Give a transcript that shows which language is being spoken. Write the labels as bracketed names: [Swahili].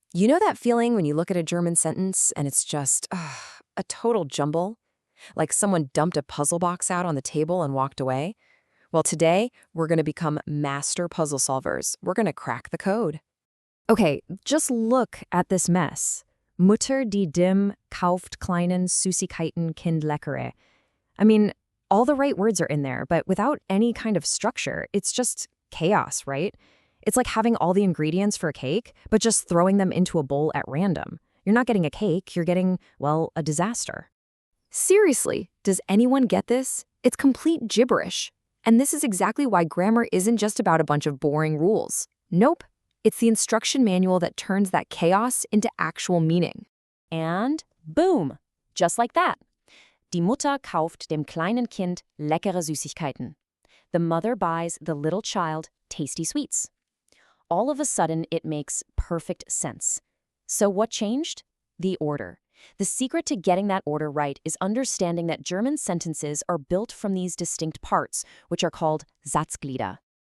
[English] You know that feeling when you look at a German sentence and it's just a total jumble? Like someone dumped a puzzle box out on the table and walked away? Well, today, we're going to become master puzzle solvers. We're going to crack the code. Okay, just look at this mess. [German] Mutter die Dim kauft kleinen Süßigkeiten Kind leckere. [English] I mean, all the right words are in there, but without any kind of structure, it's just chaos, right? It's like having all the ingredients for a cake, but just throwing them into a bowl at random. You're not getting a cake, you're getting, well, a disaster. Seriously, does anyone get this? It's complete gibberish. And this is exactly why grammar isn't just about a bunch of boring rules. Nope, it's the instruction manual that turns that chaos into actual meaning. And boom, just like that. [German] Die Mutter kauft dem kleinen Kind leckere Süßigkeiten. [English] The mother buys the little child tasty sweets. All of a sudden, it makes perfect sense. So what changed? The order. The secret to getting that order right is understanding that German sentences are built from these distinct parts, which are called Satzglieder.